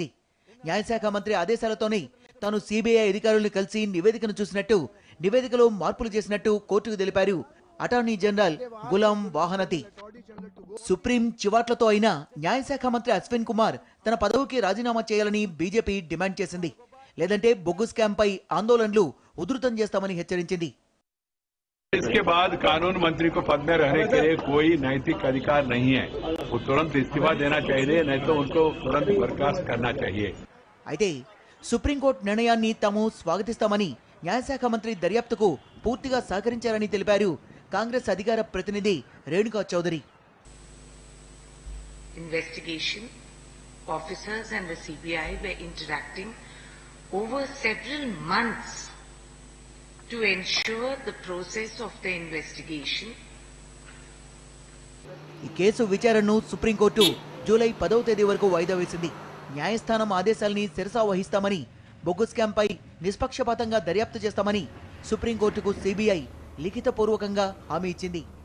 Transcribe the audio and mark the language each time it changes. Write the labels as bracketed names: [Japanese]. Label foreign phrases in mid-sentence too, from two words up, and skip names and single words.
[Telugu] న్యాయశాఖ మంత్రి ఆదేశాలతోనే తాను సీబీఐ అధికారులను కలిసి నివేదికను చూసినట్టు, నివేదికలో మార్పులు చేసినట్టు కోర్టుకు తెలిపారు అటార్నీ జనరల్ గులాం వాహనతి. సుప్రీం చివాట్లతో అయినా న్యాయశాఖ మంత్రి అశ్విన్ కుమార్ తన పదవికి రాజీనామా చేయాలని బీజేపీ డిమాండ్ చేసింది. లేదంటే బొగ్గు స్కామ్ పై ఆందోళనలు ఉధృతం చేస్తామని హెచ్చరించింది. [Hindi] इसके बाद कानून मंत्री को पद में रहने के लिए कोई नैतिक अधिकार नहीं है. वो तुरंत इस्तीफा देना चाहिए, नहीं तो उनको तुरंत बर्खास्त करना चाहिए. [Telugu] అయితే సుప్రీంకోర్టు నిర్ణయాన్ని తాము స్వాగతిస్తామని, న్యాయశాఖ మంత్రి దర్యాప్తుకు పూర్తిగా సహకరించారని తెలిపారు కాంగ్రెస్ అధికార ప్రతినిధి రేణుకా చౌదరి. [English] Investigation officers and the CBI were interacting over several months to ensure the process of the investigation. [Telugu] ఈ కేసు విచారణను సుప్రీంకోర్టు జూలై 10వ తేదీ వరకు వాయిదా వేసింది. న్యాయస్థానం ఆదేశాల్ని శిరసా వహిస్తామని, బొగ్గు స్కామ్ పై నిష్పక్షపాతంగా దర్యాప్తు చేస్తామని సుప్రీంకోర్టుకు సిబిఐ లిఖితపూర్వకంగా హామీ ఇచ్చింది.